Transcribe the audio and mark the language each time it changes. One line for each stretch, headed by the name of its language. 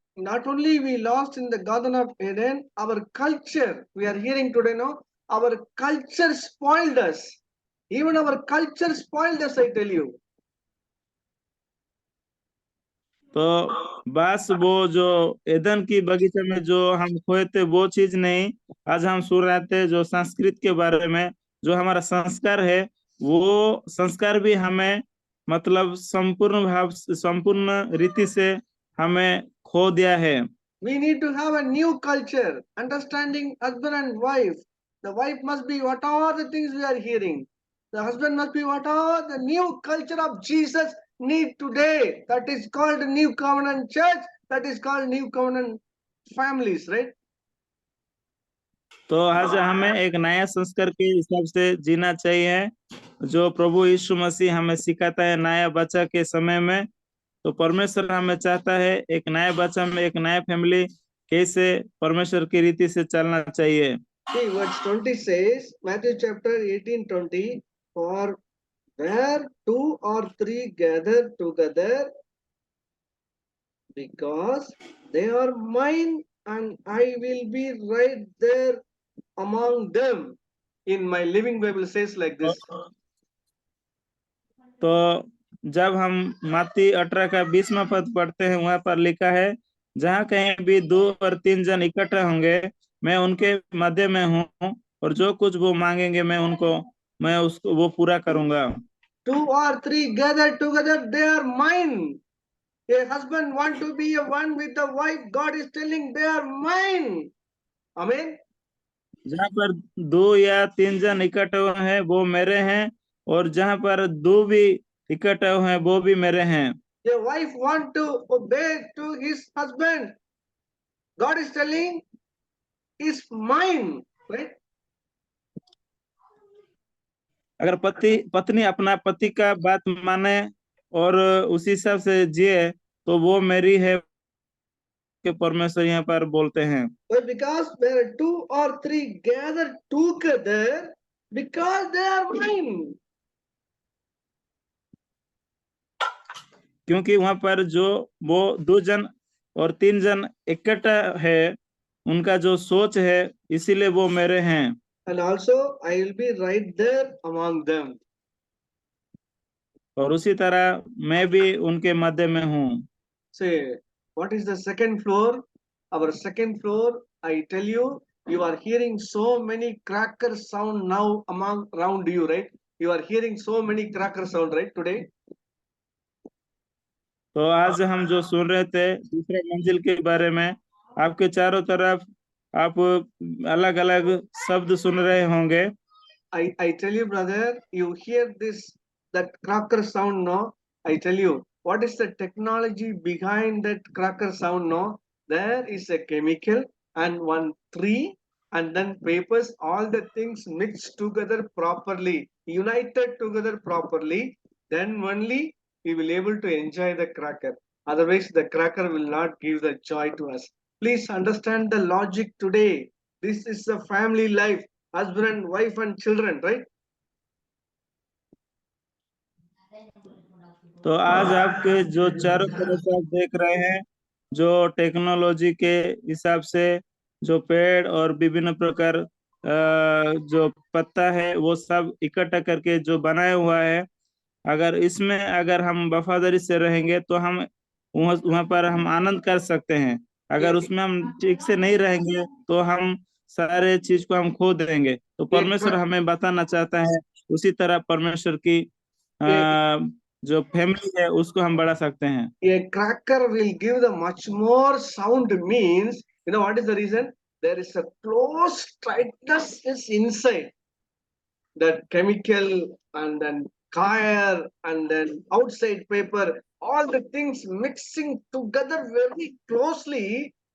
English: Not only we lost in the Garden of Eden, our culture, we are hearing today, no? Our culture spoiled us. Even our culture spoiled us, I tell you.
Hindi: तो बस वो जो Edan की बगीचे में जो हम खोए थे वो चीज नहीं, आज हम सुन रहे थे जो संस्कृत के बारे में, जो हमारा संस्कार है, वो संस्कार भी हमें मतलब संपूर्ण रीति से हमें खो दिया है।
English: We need to have a new culture, understanding husband and wife. The wife must be what are the things we are hearing. The husband must be what are the new culture of Jesus need today. That is called New Covenant Church. That is called New Covenant families, right?
Hindi: तो आज हमें एक नया संस्कार के हिसाब से जीना चाहिए, जो प्रभु यीशु मसीह हमें सिखाता है नया बच्चा के समय में। तो परमेश्वर हमें चाहता है एक नया बच्चा में एक नया फैमिली कैसे परमेश्वर की रीति से चलना चाहिए।
English: See, verse 20 says, Matthew chapter 18, 20, for where two or three gather together, because they are mine, and I will be right there among them. In my Living Bible says like this.
Hindi: तो जब हम मत्ती 18 का 20वां पद पढ़ते हैं, वहां पर लिखा है, जहाँ कहीं भी दो और तीन जन इकट्ठा होंगे, मैं उनके मध्य में हूँ, और जो कुछ वो मांगेंगे मैं उसको वो पूरा करूंगा।
English: Two or three gather together, they are mine. A husband want to be a one with the wife. God is telling they are mine. Amen.
Hindi: जहाँ पर दो या तीन जन इकट्ठे हुए हैं वो मेरे हैं, और जहाँ पर दो भी इकट्ठे हुए हैं वो भी मेरे हैं।
English: A wife want to obey to his husband. God is telling is mine, right?
Hindi: अगर पत्नी अपना पति का बात माने और उसी हिसाब से जिए तो वो मेरी है कि परमेश्वर यहाँ पर बोलते हैं।
English: But because where two or three gather together, because they are mine.
Hindi: क्योंकि वहां पर जो वो 2 जन और 3 जन इकट्ठा है, उनका जो सोच है, इसीलिए वो मेरे हैं।
English: And also I will be right there among them.
Hindi: और उसी तरह मैं भी उनके मध्य में हूँ।
English: Say, what is the second floor? Our second floor, I tell you, you are hearing so many cracker sound now among around you, right? You are hearing so many cracker sound, right, today?
Hindi: तो आज हम जो सुन रहे थे दूसरे मंजिल के बारे में, आपके चारों तरफ आप अलग अलग शब्द सुन रहे होंगे।
English: I tell you, brother, you hear that cracker sound, no? I tell you, what is the technology behind that cracker sound, no? There is a chemical and one tree and then papers, all the things mixed together properly, united together properly, then only we will able to enjoy the cracker. Otherwise, the cracker will not give the joy to us. Please understand the logic today. This is a family life, husband, wife, and children, right?
Hindi: तो आज आपके जो चारों तरफ आप देख रहे हैं, जो टेक्नोलॉजी के हिसाब से जो पेड़ और विभिन्न प्रकार जो पत्ता है वो सब इकट्ठा करके जो बनाया हुआ है, अगर इसमें अगर हम वफादारी से रहेंगे तो हम वहाँ पर हम आनंद कर सकते हैं। अगर उसमें हम ठीक से नहीं रहेंगे तो हम सारे चीज को हम खो देंगे। तो परमेश्वर हमें बताना चाहता है, उसी तरह परमेश्वर की जो फैमिली है उसको हम बढ़ा सकते हैं।
English: A cracker will give the much more sound means, you know what is the reason? There is a close tightness is inside. That chemical and then fire and then outside paper, all the things mixing together very closely.